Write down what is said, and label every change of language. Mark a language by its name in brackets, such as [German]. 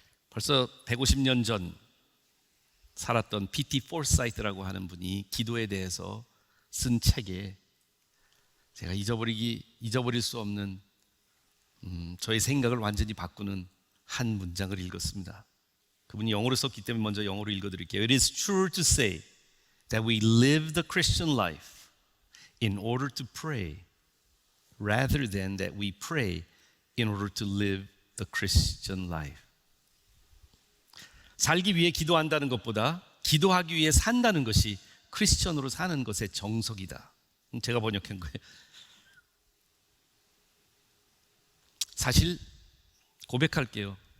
[Korean] 벌써 150년 전 살았던 P.T. 포사이트라고 하는 분이 기도에 대해서 쓴 책에 제가 잊어버릴 수 없는 저의 생각을 완전히 바꾸는 한 문장을 읽었습니다. 그분이 영어로 썼기 때문에 먼저 영어로 읽어드릴게요. [English] It is true to say that we live the Christian life in order to pray rather than that we pray in order to live the Christian life. [Korean] 살기 위해 기도한다는 것보다 기도하기 위해 산다는 것이 크리스천으로 사는 것의 정석이다. 제가 번역한 거예요. 사실 고백할게요.